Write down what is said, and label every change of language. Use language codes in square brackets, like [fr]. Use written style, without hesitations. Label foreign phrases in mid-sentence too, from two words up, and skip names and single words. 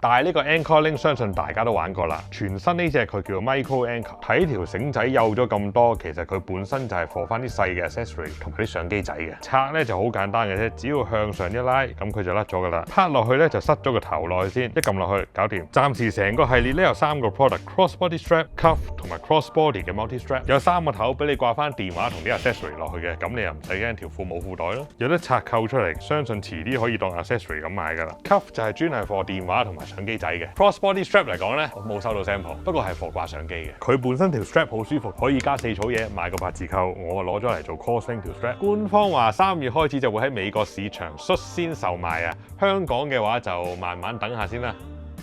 [yue] 但係呢個 Anchor Link 相信大家都玩過啦。全新呢隻佢叫做 Micro Anchor， 睇條繩仔幼咗咁多，其實佢本身就係放翻啲細嘅 accessory 同埋啲相機仔嘅。拆咧就好簡單嘅啫，只要向上一拉，咁佢就甩咗㗎啦。拍落去咧就塞咗個頭落去先，一撳落去搞掂。暫時成個系列咧有3個 product： [en] crossbody strap、 [yue] cuff 同埋 crossbody 嘅 [en] multi strap。 [yue] 有3個頭俾你掛翻電話同啲 accessory 落去嘅，咁你又唔使驚條褲冇褲袋咯。有得拆扣出嚟，相信遲啲可以當 accessory 咁買㗎啦。cuff 就係專係 for 電話同埋相機仔嘅。 [en] crossbody strap [yue] 嚟講咧，我冇收到 sample， 不過係 for 掛相機嘅。佢本身條 strap 好舒服，可以加4草嘢，買個8字扣，我攞咗嚟做 crossing 條 strap。官方話3月開始就會喺美國市場率先售賣啊，香港嘅話就慢慢等下先啦。